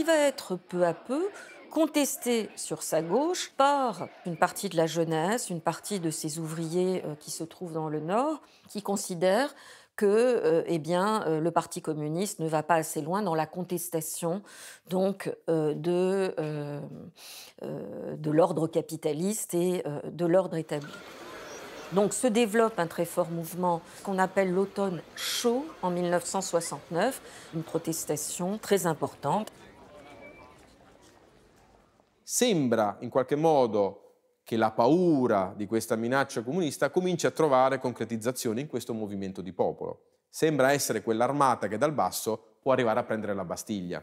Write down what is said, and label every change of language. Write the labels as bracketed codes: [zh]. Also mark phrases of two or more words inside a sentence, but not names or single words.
[fr] va être peu à peu contestée sur sa gauche par une partie de la jeunesse, une partie de ces ouvriers qui se trouvent dans le Nord, qui considèrent que le Parti communiste ne va pas assez loin dans la contestation donc, de l'ordre capitaliste et de l'ordre établi. Donc se développe un très fort mouvement qu'on appelle l'automne chaud en 1969, une protestation très importante. [it] Sembra in qualche modo che la paura di questa minaccia comunista cominci a trovare concretizzazione in questo movimento di popolo. Sembra essere quell'armata che dal basso può arrivare a prendere la Bastiglia.